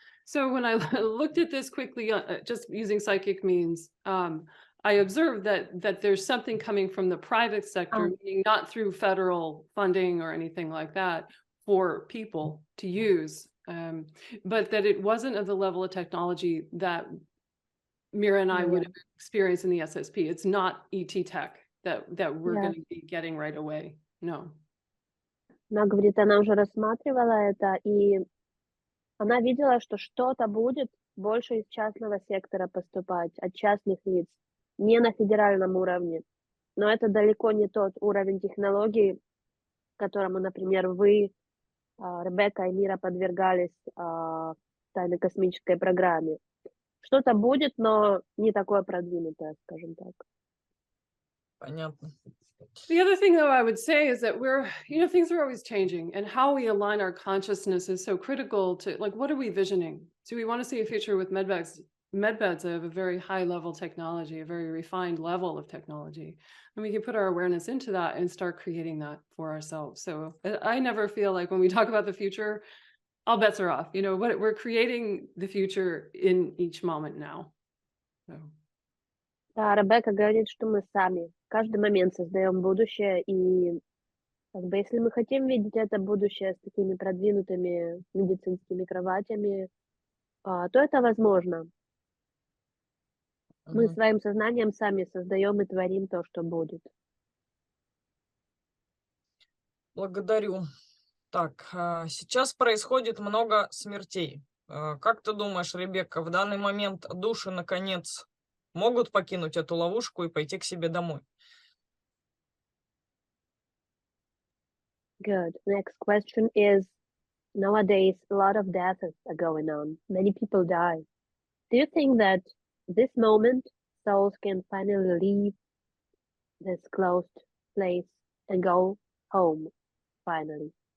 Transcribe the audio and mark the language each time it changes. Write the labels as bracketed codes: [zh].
[en] So when I looked at this quickly, just using psychic means, I observed that there's something coming from the private sector, meaning not through federal funding or anything like that for people to use, but that it wasn't of the level of technology that Mira and I would have experienced in the SSP. It's not ET tech that we're going to be getting right away. No. [ru] Она говорит, она уже рассматривала это, и она видела, что что-то будет больше из частного сектора поступать, от частных лиц, не на федеральном уровне. Но это далеко не тот уровень технологий, которому, например, вы, Ребекка и Мира подвергались тайной космической программе. Что-то будет, но не такое продвинутое, скажем так. Понятно. [en] The other thing, though, I would say is that things are always changing, and how we align our consciousness is so critical to, like, what are we visioning? Do we want to see a future with medbeds? Medbeds have a very high level technology, a very refined level of technology, and we can put our awareness into that and start creating that for ourselves. So I never feel like when we talk about the future, all bets are off. We're creating the future in each moment now. So. [ru] Да, Ребекка говорит, что мы сами в каждый момент создаем будущее, и как бы если мы хотим видеть это будущее с такими продвинутыми медицинскими кроватями, то это возможно. Мы Мгм. своим сознанием сами создаем и творим то, что будет. Благодарю. Так, сейчас происходит много смертей. Как ты думаешь, Ребекка, в данный момент души, наконец, могут покинуть эту ловушку и пойти к себе домой? [en] Good. Next question is, nowadays a lot of deaths are going on. Many people die. Do you think that this moment souls can finally leave this closed place and go home finally?